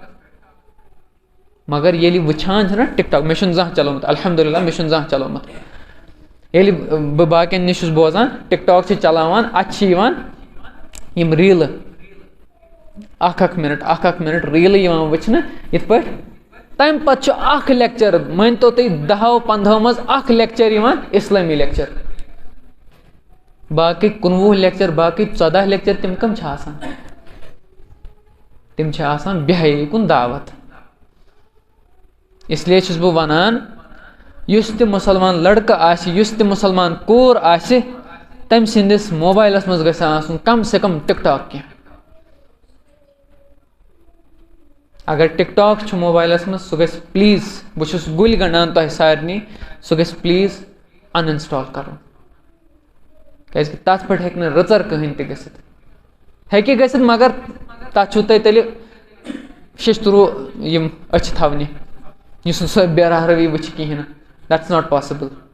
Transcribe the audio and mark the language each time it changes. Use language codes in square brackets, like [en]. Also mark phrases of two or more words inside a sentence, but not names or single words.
[ks] مگر ییٚلہِ وٕچھان چھِنہ ٹِک ٹاک مےٚ چھُنہٕ زانٛہہ چلومُت الحمدُاللہ مےٚ چھُنہٕ زانٛہہ چلومُت ییٚلہِ بہٕ باقٕیَن نِش چھُس بوزان ٹِک ٹاک چھِ چلاوان اَتہِ چھِ یِوان یِم ریٖلہٕ اَکھ مِنٹ ریٖلہٕ یِوان وٕچھنہٕ یِتھ پٲٹھۍ تَمہِ پَتہٕ چھُ اَکھ لیکچَر مٲنۍتو تُہۍ 10-15 منٛز اَکھ لیکچَر یِوان اِسلٲمی لیکچَر باقٕے 19 لیکچَر باقٕے 14 لیکچَر تِم کَم چھِ آسان تِم چھِ آسان بِہٲیی کُن دعوت اِسلیے چھُس بہٕ وَنان یُس تہِ مُسلمان لٔڑکہٕ آسہِ یُس تہِ مُسلمان کوٗر آسہِ تٔمۍ سٕنٛدِس موبایلَس منٛز گژھِ آسُن [ur] کَم سے کَم [ks] ٹِک ٹاک کینٛہہ اگر ٹِک ٹاک چھُ موبایلَس منٛز سُہ گژھِ پٕلیٖز بہٕ چھُس گُلۍ گنٛڈان تۄہہِ سارنٕے سُہ گژھِ پٕلیٖز اَن اِنسٹال کَرُن کیٛازِکہِ تَتھ پٮ۪ٹھ ہیٚکہِ نہٕ رٕژَر کٕہٕنۍ تہِ گٔژھِتھ ہیٚکہِ گٔژھِتھ مگر تَتھ چھُو تۄہہِ تیٚلہِ شیٚشتٕروٗ یِم أچھِ تھاونہِ یُس نہٕ سۄ بے راہروی وٕچھِ کِہیٖنۍ نہٕ [en] that's not possible